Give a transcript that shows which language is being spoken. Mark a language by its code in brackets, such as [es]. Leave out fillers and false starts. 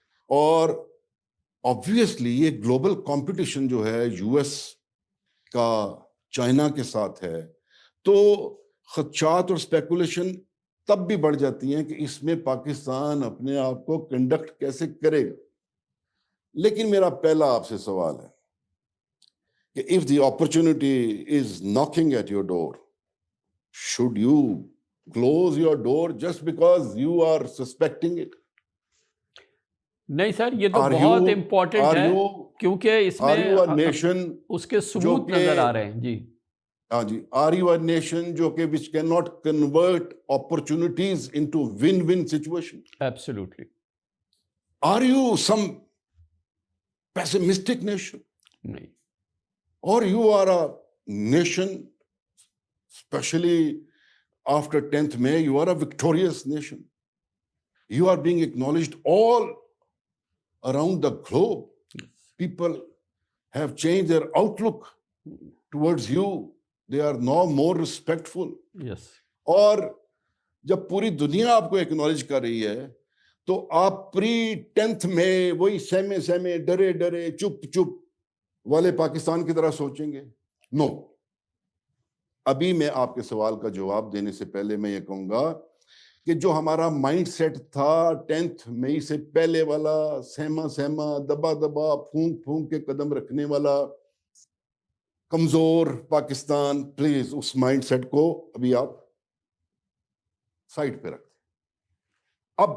[ur] اور obviously یہ global competition جو ہے یو ایس کا چائنا کے ساتھ ہے, تو خدشات اور اسپیکولیشن تب بھی بڑھ جاتی ہیں کہ اس میں پاکستان اپنے آپ کو کنڈکٹ کیسے کرے گا. لیکن میرا پہلا آپ سے سوال ہے کہ [en] if the opportunity is knocking at your door, should you close your door just because you are suspecting it? [ur] نہیں سر, یہ تو بہت امپورٹنٹ ہے, کیونکہ اس میں اس کے ثبوت نظر آ رہے ہیں. جی ہاں جی, [en] are you a nation [ur] جو کہ [en] which cannot convert opportunities into win-win situation? Absolutely. Are you some pessimistic nation? [ur] نہیں. [en] Or you are a nation, especially after 10th May, you are a victorious nation. You are being acknowledged all around the globe. People have changed their outlook towards you. They are now more respectful. Yes. [ur] اور جب پوری دنیا آپ کو acknowledge کر رہی ہے تو آپ پری 10th میں وہی سہمے سہمے ڈرے ڈرے چپ چپ والے پاکستان کی طرح سوچیں گے؟ نو. ابھی میں آپ کے سوال کا جواب دینے سے پہلے میں یہ کہوں گا کہ جو ہمارا مائنڈ سیٹ تھا 10 مئی سے پہلے والا، سہما سہما دبا دبا پھونک پھونک کے قدم رکھنے والا کمزور Pakistan, please اس mind set کو ابھی آپ سائڈ پہ رکھ دیں.